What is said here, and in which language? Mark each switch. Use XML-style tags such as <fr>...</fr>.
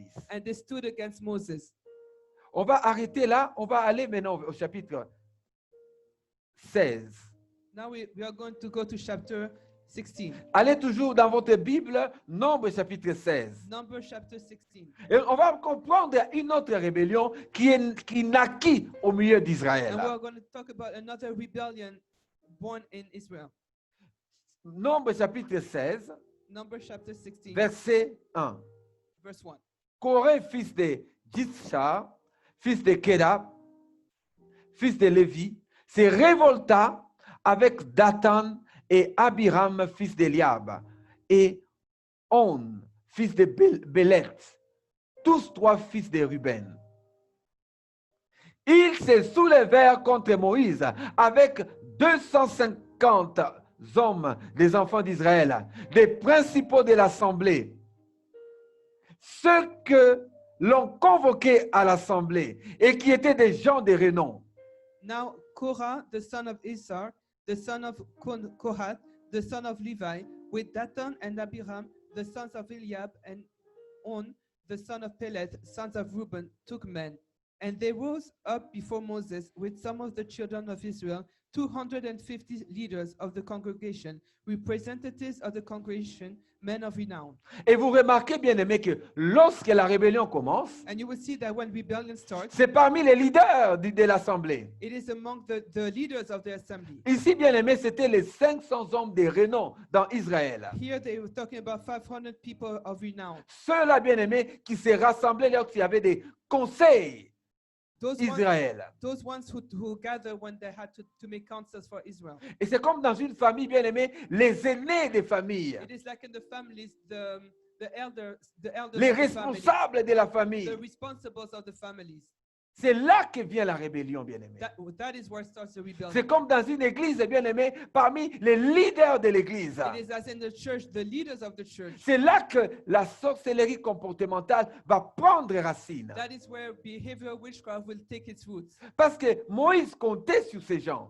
<en>And they stood against Moses.</en> <fr>On va arrêter là, on va aller maintenant au chapitre 16.</fr> <en>Now we are going to go to chapter 16.</en> <fr>Allez toujours dans votre Bible, Nombre chapitre 16.</fr> <en>Numbers chapter 16.</en> <fr>Et on va comprendre une autre rébellion qui naquit au milieu d'Israël.</fr> <en>And we're going to talk about another rebellion born in Israel.</en> <fr>Nombre chapitre 16,</fr> <en>Numbers chapter 16,</en> <fr>verset 1.</fr> <en>verse 1.</en> <fr>Corée, fils de Jitshar, fils de Kedab, fils de Lévi, se révolta avec Dathan et Abiram, fils d'Eliab, et On, fils de Bélet, tous trois fils de Ruben. Ils se soulevèrent contre Moïse avec 250 hommes des enfants d'Israël, des principaux de l'assemblée. Ceux que l'on convoquait à l'assemblée et qui étaient des gens de renom.</fr> <en>Now Korah, the son of Isar, the son of Kohath, the son of Levi, with Dathan and Abiram, the sons of Eliab, and On, the son of Peleth, sons of Reuben, took men. And they rose up before Moses with some of the children of Israel, 250 leaders of the congregation, representatives of the congregation, men of renown.</en> <fr>Et vous remarquez, bien aimé, que lorsque la rébellion commence,</fr> <en>And you will see that when rebellion starts,</en> <fr>c'est parmi les leaders de l'assemblée.</fr> <en>it is among the leaders of the assembly.</en> <fr>Ici, bien aimé, c'était les 500 hommes de renom dans Israël.</fr> <en>Here they were talking about 500 people of renown.</en> <fr>Ceux-là, bien aimés, qui se rassemblaient lorsqu'il y avait des conseils Israël.</fr> <en>Those ones who gathered when they had to make councils for Israel.</en> <fr>Et c'est comme dans une famille, bien aimée, les aînés des familles,</fr> <en>It is like in the families, the elders</en> <fr>les</fr> <en>of the family,</en> <fr>responsables de la famille.</fr> <en>the responsibles of the families.</en> <fr>C'est là que vient la rébellion, bien aimé.</fr> <en>That is where starts the rebellion.</en> <fr>C'est comme dans une église, bien aimé, parmi les leaders de l'église.</fr> <en>It is as in the church, the leaders of the church.</en> <fr>C'est là que la sorcellerie comportementale va prendre racine.</fr> <en>That is where behavioral witchcraft will take its roots.</en> <fr>Parce que Moïse comptait sur ces gens.</fr>